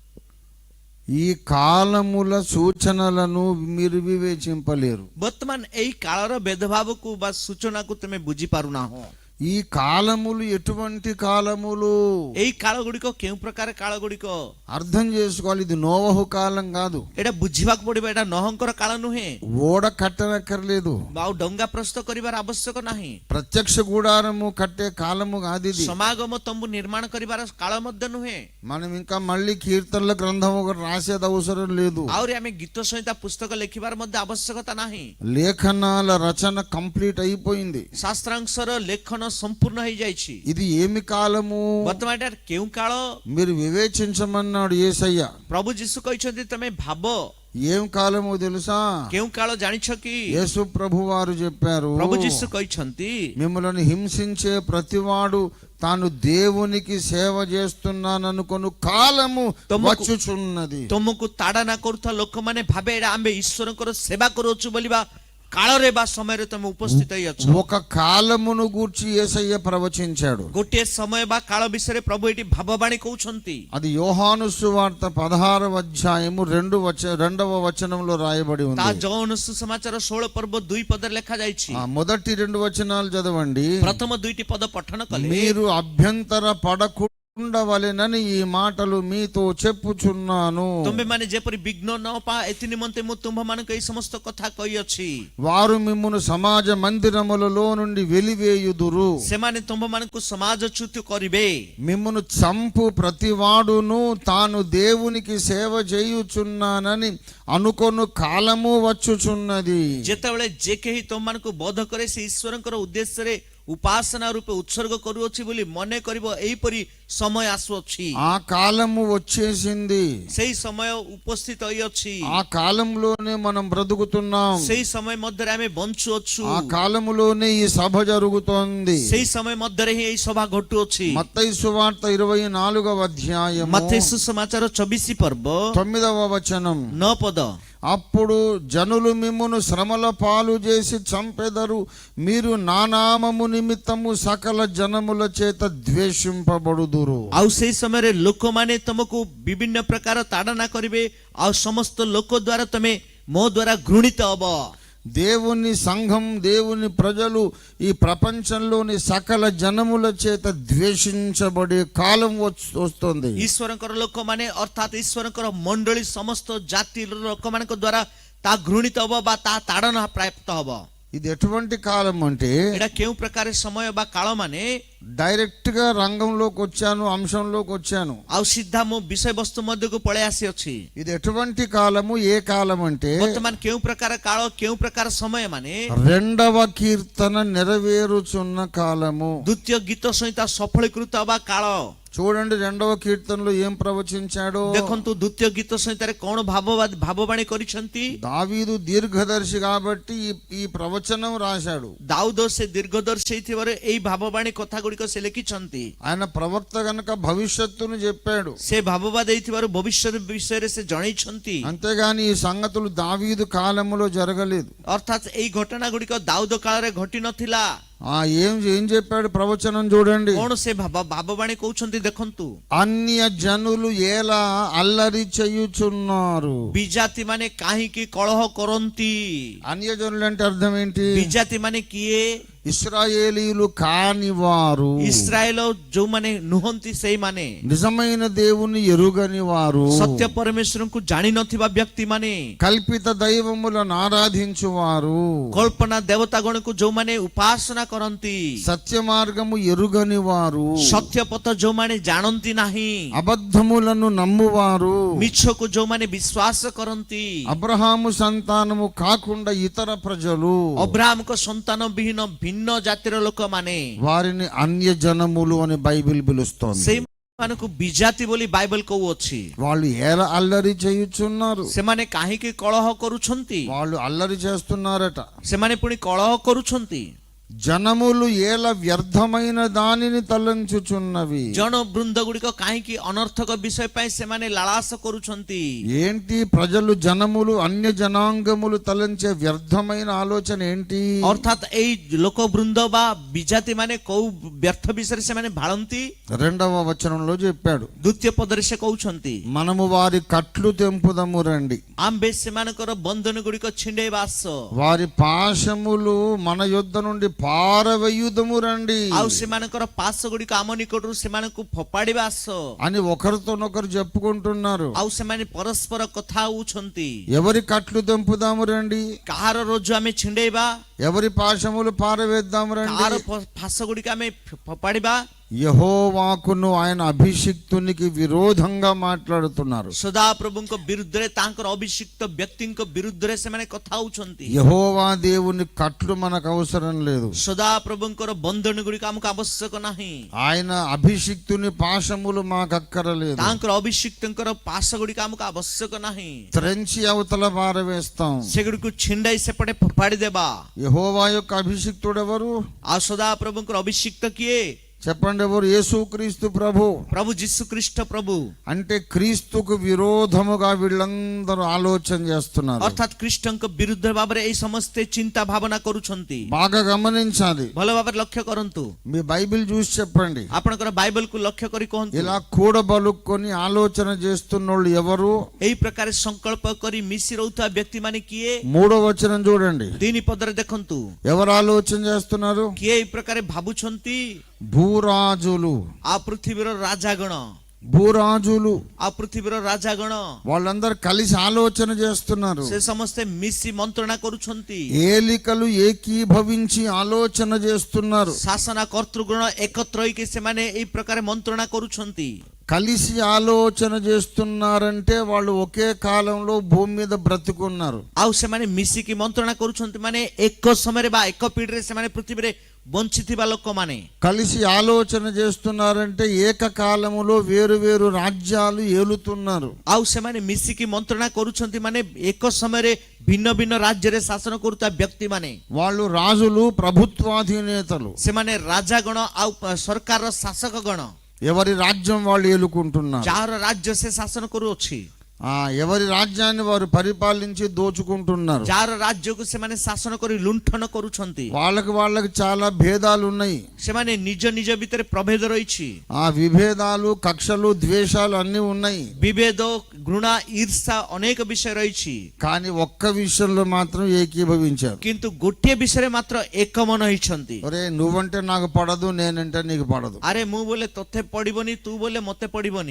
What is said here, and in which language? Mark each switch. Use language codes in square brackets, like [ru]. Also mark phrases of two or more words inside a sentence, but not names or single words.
[te] ఈ కాలముల సూచనలను మీరు వివేచింపలేరు. [or] ବର୍ତ୍ତମାନ ଏଇ କାଳର ଭେଦଭାବକୁ ବା ସୂଚନାକୁ ତୁମେ ବୁଝିପାରୁନାହଁ. [te] ఈ కాలములు ఎటువంటి కాలములు? [or] ଏଇ କାଳ ଗୁଡ଼ିକ କେଉଁ ପ୍ରକାର କାଳ ଗୁଡ଼ିକ [te] అర్థం చేసుకోవాలి. ఇది నోవహు కాలం కాదు. [or] ଏଇଟା ବୁଝିବାକୁ ପଡିବ. ଏଇଟା ନହଙ୍କର କାଳ ନୁହେଁ. [te] ఓడ కట్టనక్కర్లేదు, [or] ଆଉ ଡଙ୍ଗା ପ୍ରସ୍ତୁତ କରିବାର ଆବଶ୍ୟକ ନାହିଁ. [te] ప్రత్యక్ష గుడారము కట్టే కాలము కాదు ఇది. [or] ସମାଗମ ତମ୍ବୁ ନିର୍ମାଣ କରିବାର କାଳ ମଧ୍ୟ ନୁହେଁ. [te] మనం ఇంకా మళ్ళీ కీర్తనల గ్రంథం ఒకటి రాసేది అవసరం లేదు. [or] ଆହୁରି ଆମେ ଗୀତ ସଂହିତା ପୁସ୍ତକ ଲେଖିବାର ମଧ୍ୟ ଆବଶ୍ୟକତା ନାହିଁ. [te] లేఖనాల రచన కంప్లీట్ అయిపోయింది. [or] ଶାସ୍ତ୍ରାଂଶର ଲେଖନ ସମ୍ପୂର୍ଣ୍ଣ ହେଇଯାଇଛି. [te] ఇది ఏమి కాలము? [or] ବର୍ତ୍ତମାନ ଏଟା କେଉଁ କାଳ? [te] మీరు వివేచించమన్నాడు యేసయ్య. [or] ପ୍ରଭୁ ଯୀଶୁ କହିଛନ୍ତି ତମେ ଭାବ [te] ఏం కాలము తెలుసా? [or] କେଉଁ କାଳ ଜାଣିଛ କି? [te] యేసు ప్రభు వారు చెప్పారు, [or] ପ୍ରଭୁ ଯୀଶୁ କହିଛନ୍ତି [te] మిమ్మల్ని హింసించే ప్రతివాడు తాను దేవునికి సేవ చేస్తున్నాననుకొను కాలము వచ్చుచున్నది. [or] ତୁମକୁ ତାଡ଼ନା କରୁଥିବା ଲୋକମାନେ ଭାବେ ଏଇଟା ଆମେ ଈଶ୍ୱରଙ୍କର ସେବା କରୁଅଛୁ ବୋଲିବା କାଳରେ ବା ସମୟରେ ତମେ ଉପସ୍ଥିତ ହେଇଅଛ। [te] ఒక కాలమును గూర్చి యేసయ్య ప్రవచించాడు. [or] ଗୋଟିଏ ସମୟ ବା କାଳ ବିଷୟରେ ପ୍ରଭୁ ଏଠି ଭାବବାଣୀ କହୁଛନ୍ତି। [te] అది యోహాను సువార్త 16వ అధ్యాయము 2వ వచనంలో రాయబడి [or] ତା [te] ఉంది. [or] ଯୌନ ସୁସମାଚାର 16 ପର୍ବ 2 పదରେ ଲେଖା ଯାଇଛି। [te] మొదటి 2 వచనాలు చదవండి. [or] ପ୍ରଥମ 2ଟି ପଦ ପଠନ କଲେ, [te] మీరు అభ్యంతర పడకుండవలెనని ఈ మాటలు మీతో చెప్పుచున్నాను. [or] ତୁମେମାନେ ଯେପରି ବିଘ୍ନ ନ ପା ଏଥି ନିମନ୍ତେ ମୁଁ ତୁମ୍ଭମାନଙ୍କୁ ଏହି ସମସ୍ତ କଥା କହିଅଛି। [te] వారు మిమ్మును సమాజ మందిరములలో నుండి వెలివేయుదురు. [or] ସେମାନେ ତୁମ୍ଭମାନଙ୍କୁ ସମାଜଚ୍ୟୁତ କରିବେ। [te] మిమ్మును చంపు ప్రతివాడును తాను దేవునికి సేవ చేయుచున్నానని అనుకొను కాలము వచ్చుచున్నది. [or] ଯେତେବେଳେ ଯେ କେହି ତୁମମାନଙ୍କୁ ବୋଧ କରେ ସେ ଈଶ୍ୱରଙ୍କର ଉଦ୍ଦେଶ୍ୟରେ ଉପାସନା ରୂପେ ଉତ୍ସର୍ଗ କରୁଅଛି ବୋଲି ମନେ କରିବ, ଏହିପରି ସମୟ ଆସୁଅଛି। [te] ఆ కాలము వచ్చేసింది. [or] ସେଇ ସମୟ ଉପସ୍ଥିତ ହୋଇଅଛି। [te] ఆ కాలంలోనే మనం బ్రతుకుతున్నాం. [or] ସେଇ ସମୟ ମଧ୍ୟରେ ଆମେ ବଞ୍ଚୁଅଛୁ। [te] ఆ కాలములోనే ఈ సభ జరుగుతోంది. [or] ସେଇ ସମୟ ମଧ୍ୟରେ ହିଁ ଏହି ସଭା ଘଟୁଅଛି। [te] మత్తయి సువార్త 24వ అధ్యాయము [or] ମତ୍ତୟି ସୁସମାଚାର 24 ପର୍ବ [te] 9వ వచనం. [or] 9 ପଦ, [te] అప్పుడు జనులు మిమ్మును శ్రమల పాలు చేసి చంపెదరు, మీరు నా నామము నిమిత్తము సకల జనముల చేత ద్వేషింపబడుదురు. [or] ଆଉ ସେଇ ସମୟରେ ଲୋକମାନେ ତମକୁ ବିଭିନ୍ନ ପ୍ରକାର ତାଡ଼ନା କରିବେ, ଆଉ ସମସ୍ତ ଲୋକ ଦ୍ୱାରା ତମେ ମୋ ଦ୍ୱାରା ଘୃଣିତ ହବ। [te] దేవుని సంఘం, దేవుని ప్రజలు ఈ ప్రపంచంలోని సకల జనముల చేత ద్వేషించబడే కాలం వస్తుంది. [or] ଈଶ୍ୱରଙ୍କର ଲୋକମାନେ ଅର୍ଥାତ୍ ଈଶ୍ୱରଙ୍କର ମଣ୍ଡଳୀ ସମସ୍ତ ଜାତିର ଲୋକମାନଙ୍କ ଦ୍ୱାରା ତା ଘୃଣିତ ହବ ବା ତା ତାଡ଼ନା ପ୍ରାପ୍ତ ହବ। [te] ఇది ఎటువంటి కాలం అంటే, [or] ଏଇଟା କେଉଁ ପ୍ରକାର ସମୟ ବା କାଳ ମାନେ, [te] డైరెక్ట్ గా రంగంలోకి వచ్చాను, అంశంలోకి వచ్చాను. [or] ଆଉ ସିଧା ମୁଁ ବିଷୟବସ୍ତୁ ମଧ୍ୟକୁ ପଳେଇ ଆସିଅଛି। [te] ఇది ఎటువంటి కాలము, ఏ కాలం అంటే [or] ବର୍ତ୍ତମାନ କେଉଁ ପ୍ରକାର କାଳ, କେଉଁ ପ୍ରକାର ସମୟ ମାନେ [te] 2వ కీర్తన నెరవేరుచున్న కాలము. [or] ଦ୍ୱିତୀୟ ଗୀତ ସଂହିତା ସଫଳୀକୃତ ହେବା କାଳ। [te] చూడండి 2వ కీర్తనలో ఏం ప్రవచించాడో. [or] ଦେଖନ୍ତୁ ଦ୍ୱିତୀୟ ଗୀତ ସଂହିତାରେ କଣ ଭାବବାଣୀ କରିଛନ୍ତି। [te] దావీదు దీర్ఘదర్శి కాబట్టి ఈ ప్రవచనం రాశాడు. [or] ଦାଉଦ ସେ ଦୀର୍ଘଦର୍ଶୀ ହେଇଥିବାରୁ ଏଇ ଭାବବାଣୀ କଥା ଗୁଡ଼ିକ ସେ ଲେଖିଛନ୍ତି। [te] ఆయన ప్రవక్త గనక భవిష్యత్తును చెప్పాడు. [or] ସେ ଭାବବାଦ ହେଇଥିବାରୁ ଭବିଷ୍ୟତ ବିଷୟରେ ସେ ଜଣେଇଛନ୍ତି। [te] అంతేగాని ఈ సంగతులు దావీదు కాలములో జరగలేదు. [or] ଅର୍ଥାତ୍ ଏଇ ଘଟଣା ଗୁଡ଼ିକ ଦାଉଦ କାଳରେ ଘଟି ନଥିଲା। [te] ఏం చెప్పాడు ప్రవచనం చూడండి. [or] କଣ ସେ ଭାବବାଣୀ କହୁଛନ୍ତି ଦେଖନ୍ତୁ। [te] అన్య జనులు ఎలా అల్లరి చేయుచున్నారు. [or] ବିଜାତି ମାନେ କାହିଁକି କଳହ କରନ୍ତି। [te] అన్య జనులు అంటే అర్థం ఏంటి? [or] ବିଜାତି ମାନେ କିଏ? [te] ఇశ్రాయేలీయులు కానివారు, [or] ଇସ୍ରାଏଲ ଯୋଉମାନେ ନୁହନ୍ତି ସେଇମାନେ, [te] నిజమైన దేవుని ఎరుగని వారు, [or] ସତ୍ୟ ପରମେଶ୍ୱରଙ୍କୁ ଜାଣିନଥିବା ବ୍ୟକ୍ତିମାନେ, [te] కల్పిత దైవములను ఆరాధించువారు, [or] କଳ୍ପନା ଦେବତା ଗଣକୁ ଯୋଉମାନେ ଉପାସନା କରନ୍ତି, [te] సత్య మార్గము ఎరుగని వారు, [or] ସତ୍ୟ ପଥ ଯୋଉମାନେ ଜାଣନ୍ତି ନାହିଁ, [te] అబద్ధములను నమ్మువారు, [or] ମିଛକୁ ଯୋଉମାନେ ବିଶ୍ୱାସ କରନ୍ତି, [te] అబ్రహాము సంతానము కాకుండా ఇతర ప్రజలు, [or] ଅବ୍ରାହମଙ୍କ ସନ୍ତାନ ବିହୀନ ଭିନ୍ନ ଜାତିର ଲୋକମାନେ, [te] వారిని అన్య జనములు అని బైబిల్ పిలుస్తోంది. [or] ସେଇମାନଙ୍କୁ ବିଜାତି ବୋଲି ବାଇବଲ କହୁଅଛି। [te] వాళ్ళు ఎలా అల్లరి చేయుచున్నారు? [or] ସେମାନେ କାହିଁକି କଳହ କରୁଛନ୍ତି? [te] వాళ్ళు అల్లరి చేస్తున్నారట. [or] ସେମାନେ ପୁଣି କଳହ କରୁଛନ୍ତି। [te] జనములు ఏల వ్యర్థమైన దానిని తలంచుచున్నవి. [or] ଜନ ବୃନ୍ଦ ଗୁଡ଼ିକ କାହିଁକି ଅନର୍ଥକ ବିଷୟ ପାଇଁ ସେମାନେ ଲାଳାସ କରୁଛନ୍ତି। [te] ఏంటి ప్రజలు, జనములు, అన్య జనాంగములు తలంచే వ్యర్థమైన ఆలోచన ఏంటి? [or] ଅର୍ଥାତ୍ ଏଇ ଲୋକ ବୃନ୍ଦ ବା ବିଜାତି ମାନେ କୋଉ ବ୍ୟର୍ଥ ବିଷୟରେ ସେମାନେ ଭାଳନ୍ତି? [te] 2వ వచనంలో చెప్పాడు, [or] ଦ୍ୱିତୀୟ ପଦରେ ସେ କହୁଛନ୍ତି, [te] మనము వారి కట్లు తెంపుదము రండి, [or] ଆମ୍ଭେ ସେମାନଙ୍କର ବନ୍ଧନ ଗୁଡ଼ିକ ଛିଣ୍ଡେଇବା ଆସ, [te] వారి పాశములు మన యొద్ద నుండి పారవేయుదము రండి [or] ଆଉ ସେମାନଙ୍କର ପାଶ ଗୁଡ଼ିକ ଆମ ନିକଟରୁ ସେମାନଙ୍କୁ ଫୋପାଡ଼ିବା ଆସ [te] అని ఒకరితోనొకరు చెప్పుకుంటున్నారు. [or] ଆଉ ସେମାନେ ପରସ୍ପର କଥା ହଉଛନ୍ତି। [te] ఎవరి కట్లు తెంపుదాము రండి, [or] କାହାର ରୋଜ ଆମେ ଛିଣ୍ଡେଇବା, [te] ఎవరి పాశములు పారవేద్దాము రండి. [or] କାହାର ଫାଶ ଗୁଡ଼ିକ ଆମେ ଫୋପାଡ଼ିବା, [te] యెహోవాకును ఆయన అభిషిక్తునికి విరోధంగా మాట్లాడుతున్నారు. [or] ସଦା ପ୍ରଭୁଙ୍କ ବିରୁଦ୍ଧରେ ତାଙ୍କର ଅଭିଷିକ୍ତ ବ୍ୟକ୍ତିଙ୍କ ବିରୁଦ୍ଧରେ ସେମାନେ କଥା ହଉଛନ୍ତି. [te] యెహోవా దేవుని కట్లు మనకు అవసరం లేదు. [or] ସଦା ପ୍ରଭୁଙ୍କର ବନ୍ଧନ ଗୁଡ଼ିକ ଆମକୁ ଆବଶ୍ୟକ ନାହିଁ. [te] ఆయన అభిషిక్తుని పాశములు మాకు అక్కరలేదు. [or] ତାଙ୍କର ଅଭିଷିକ୍ତଙ୍କର ପାଶ ଗୁଡ଼ିକ ଆମକୁ ଆବଶ୍ୟକ ନାହିଁ. [te] త్రెంచి అవతల పారవేస్తాం. [or] ସେଗୁଡ଼ିକୁ ଛିଣ୍ଡାଇ ସେପଟେ ଫୋପାଡ଼ି ଦେବା. [te] యెహోవా యొక్క అభిషిక్తుడు ఎవరు? [or] ଆଉ ସଦା ପ୍ରଭୁଙ୍କର ଅଭିଷିକ୍ତ କିଏ? [te] చెప్పండి ఎవరు? యేసుక్రీస్తు ప్రభు. [or] ପ୍ରଭୁ ଯୀଶୁ ଖ୍ରୀଷ୍ଟ ପ୍ରଭୁ. [te] అంటే క్రీస్తుకు విరోధముగా వీళ్ళందరూ ఆలోచన చేస్తున్నారు. [or] ଅର୍ଥାତ୍ ଖ୍ରୀଷ୍ଟଙ୍କ ବିରୁଦ୍ଧ ଭାବରେ ଏଇ ସମସ୍ତେ ଚିନ୍ତା ଭାବନା କରୁଛନ୍ତି. [te] బాగా గమనించాలి. [or] ଭଲ ଭାବରେ ଲକ୍ଷ୍ୟ କରନ୍ତୁ. [te] మీ బైబిల్ చూసి చెప్పండి. [or] ଆପଣଙ୍କର ବାଇବଲକୁ ଲକ୍ଷ୍ୟ କରି କୁହନ୍ତୁ. [te] ఇలా కూడబలుక్కొని ఆలోచన చేస్తున్నోళ్ళు ఎవరు? [or] ଏଇ ପ୍ରକାର ସଂକଳ୍ପ କରି ମିଶି ରହୁଥିବା ବ୍ୟକ୍ତି ମାନେ କିଏ? [te] 3వ వచనం చూడండి. [or] 3 ପଦରେ ଦେଖନ୍ତୁ. [te] ఎవరు ఆలోచన చేస్తున్నారు? [or] କିଏ ଏଇ ପ୍ରକାର ଭାବୁଛନ୍ତି? [te] భూరాజులు. [or] ଆ ପୃଥିବୀର ରାଜାଗଣ. [te] భూరాజులు [or] ଆ ପୃଥିବୀର ରାଜାଗଣ [te] వాళ్ళందరూ కలిసి ఆలోచన చేస్తున్నారు. [or] ସେ ସମସ୍ତେ ମିଶି ମନ୍ତ୍ରଣା କରୁଛନ୍ତି. [te] ఏలికలు ఏకీభవించి ఆలోచన చేస్తున్నారు. [or] ଶାସନ କର୍ତ୍ତୃଗଣ ଏକତ୍ର ହୋଇକି ସେମାନେ ଏଇ ପ୍ରକାର ମନ୍ତ୍ରଣା କରୁଛନ୍ତି. [te] కలిసి ఆలోచన చేస్తున్నారంటే వాళ్ళు ఒకే కాలంలో భూమి మీద బ్రతుకున్నారు. [or] ଆଉ ସେମାନେ ମିଶିକି ମନ୍ତ୍ରଣା କରୁଛନ୍ତି ମାନେ ଏକ ସମୟରେ ବା ଏକ ପିଢ଼ିରେ ସେମାନେ ପୃଥିବୀରେ ବଞ୍ଚିଥିବା ଲୋକମାନେ. [te] కలిసి ఆలోచన చేస్తున్నారంటే ఏకకాలములో వేరు వేరు రాజ్యాలు ఏలుతున్నారు. [or] ଆଉ ସେମାନେ ମିଶିକି ମନ୍ତ୍ରଣା କରୁଛନ୍ତି ମାନେ ଏକ ସମୟରେ ଭିନ୍ନ ଭିନ୍ନ ରାଜ୍ୟରେ ଶାସନ କରୁଥିବା ବ୍ୟକ୍ତି ମାନେ. [te] వాళ్ళు రాజులు, ప్రభుత్వాధినేతలు. [or] ସେମାନେ ରାଜାଗଣ ଆଉ ସରକାରର ଶାସକ ଗଣ. [te] ఎవరి రాజ్యం వాళ్ళు ఏలుకుంటున్నారు. [or] ଯାହାର ରାଜ୍ୟ ସେ ଶାସନ କରୁଅଛି. [te] ఎవరి రాజ్యాన్ని వారు పరిపాలించి దోచుకుంటున్నారు. [or] ଯାହାର ରାଜ୍ୟକୁ ସେମାନେ ଶାସନ କରି ଲୁଣ୍ଠନ କରୁଛନ୍ତି. [te] వాళ్ళకి చాలా భేదాలు ఉన్నాయి. [or] ସେମାନେ ନିଜ ନିଜ ଭିତରେ ପ୍ରଭେଦ ରହିଛି. [te] ఆ విభేదాలు, కక్షలు, ద్వేషాలు అన్ని ఉన్నాయి. [or] ବିଭେଦ, ଘୃଣା, ఈర్ଷା ଅନେକ ବିଷୟ ରହିଛି. [te] కానీ ఒక్క విషయంలో మాత్రం ఏకీభవించారు. [or] କିନ୍ତୁ ଗୋଟିଏ ବିଷୟରେ ମାତ୍ର ଏକମନ ହେଇଛନ୍ତି. [te] ఒరే నువ్వంటే నాకు పడదు, నేనంటే నీకు పడదు. [or] ଆରେ ମୁଁ ବୋଲେ ତୋତେ ପଡିବନି, ତୁ ବୋଲେ ମତେ ପଡିବନି.